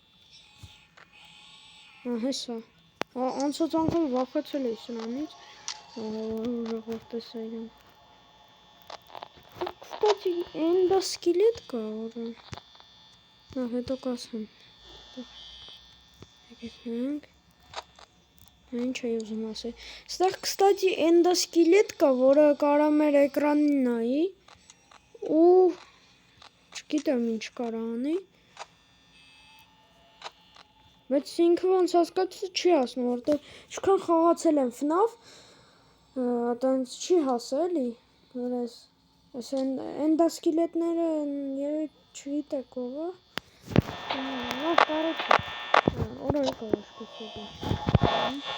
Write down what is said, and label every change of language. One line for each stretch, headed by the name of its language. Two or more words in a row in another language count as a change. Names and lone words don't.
Armenian: Հեսա։ Անցած անգամ վախեցել էի սրանից։ Ժողովուրդ տեսա իրեն։
Russian: Кстати, эндоскелет
Armenian: կա, հետո կասեմ։ Եկեք։ Ինչ էի ուզում ասել։ Ստեղ,
Russian: кстати, эндоскелет
Armenian: կա, որը կարա մեր էկրանին նայի ու չգիտեմ ինչ կարա անի։ Բայց ինքը ոնց հասկացա չի հասնում, որտեղ ինչքան խաղացել եմ FNAF, այտենց չի հասել էլի, որ այս էնդասկելետները երևի չգիտեք ով է, լավ կարոտ է, օրը եկավ աշկեսել